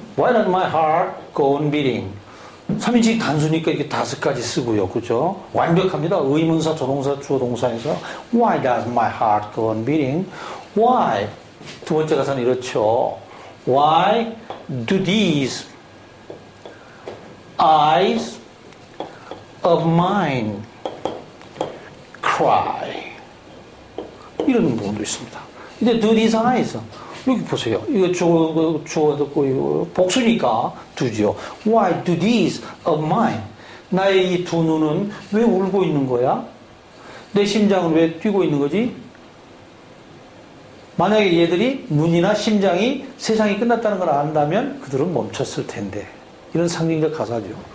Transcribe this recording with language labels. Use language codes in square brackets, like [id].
[en] Why does my heart go on beating? [ko] 3인칭이 단수니까 이렇게 5가지 쓰고요. 그죠? 완벽합니다. 의문사, 조동사, 주어, 동사에서 [en] Why does my heart go on beating? Why? [ko] 두 번째 가사는 이렇죠. [en] Why do these eyes of mine cry? [ko] 이런 부분도 있습니다. 이제 [en] do these eyes. [ko] 여기 보세요. 이거 주어 듣고 이거 복수니까 do죠. [en] Why do these of mine? [ko] 나의 이 두 눈은 왜 울고 있는 거야? 내 심장은 왜 뛰고 있는 거지? 만약에 얘들이 눈이나 심장이 세상이 끝났다는 걸 안다면 그들은 멈췄을 텐데. 이런 상징적 가사죠.